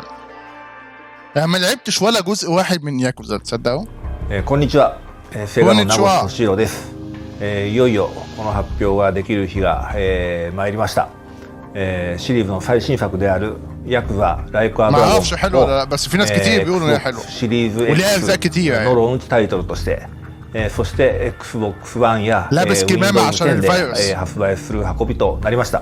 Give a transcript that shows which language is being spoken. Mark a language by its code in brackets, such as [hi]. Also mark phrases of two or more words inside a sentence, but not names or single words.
[ar] انا ما لعبتش ولا جزء واحد من ياكوزا تصدقوا؟ [ja] こんにちは。セガの名越俊郎です。いよいよこの発表ができる日が、参りました。シリーズの最新作であるヤクザライクアドラゴンをシリーズ X のローンチタイトルとして、そして Xbox One や Windows 10で発売する運びとなりました。